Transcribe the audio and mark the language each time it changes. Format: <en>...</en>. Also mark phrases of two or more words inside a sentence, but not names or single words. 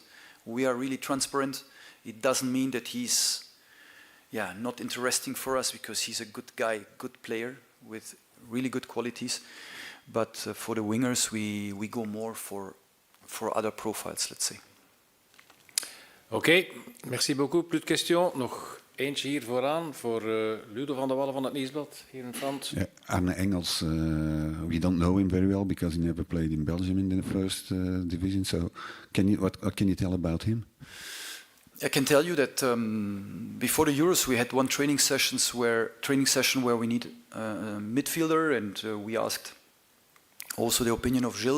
<en>We are really transparent. It doesn't mean that he's not interesting for us, because he's a good guy, good player with really good qualities. But for the wingers, we go more for other profiles, let's say.</en> <nl>Oké,</nl> <fr>merci beaucoup. Plus de questions.</fr> <nl>Nog eentje hier vooraan voor Ludo van der Wallen van het Nieuwsblad, hier in Frans.</nl> <en>Yeah, Arne Engels, we don't know him very well because he never played in Belgium in the first division. So, what can you tell about him? I can tell you that before the Euros we had one training session where we need a midfielder, and we asked also the opinion of Gilles.</en>